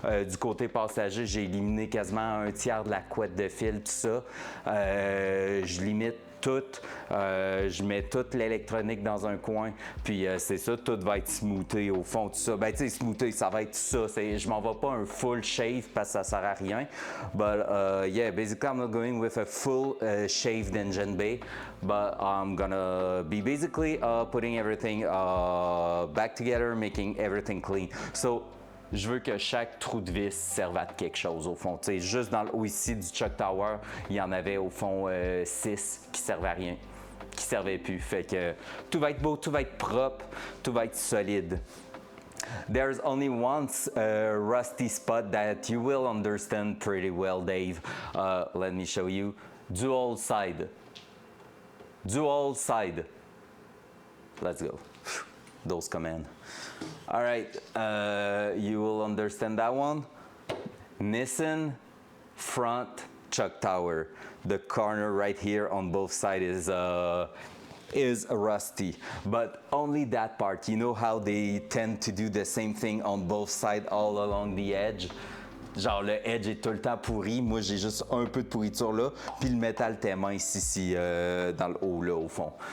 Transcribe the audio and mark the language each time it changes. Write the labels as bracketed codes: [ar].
[fr] Du côté passager, j'ai éliminé quasiment un tiers de la couette de fil, tout ça. Je limite tout, je mets toute l'électronique dans un coin, puis c'est ça, tout va être smoothé au fond, tout ça. Ben, tu sais, smoothé, ça va être ça. Je m'en vais pas un full shave parce que ça sert à rien. [en] But yeah, basically, I'm not going with a full shaved engine bay, but I'm gonna be basically putting everything back together, making everything clean. [fr] So, je veux que chaque trou de vis serve à quelque chose au fond. Tu sais, juste dans le haut ici du Chuck Tower, il y en avait au fond 6 qui servaient à rien, qui servaient plus. Fait que tout va être beau, tout va être propre, tout va être solide. [en] There's only one rusty spot that you will understand pretty well, Dave. Let me show you. Dual side. Dual side. Let's go. Those commands. All right, you will understand that one. Nissan front Chuck Tower. The corner right here on both sides is rusty, but only that part. You know how they tend to do the same thing on both sides all along the edge? [fr] Genre le edge est tout le temps pourri, moi j'ai juste un peu de pourriture là, puis le métal était mince ici dans le haut là au fond.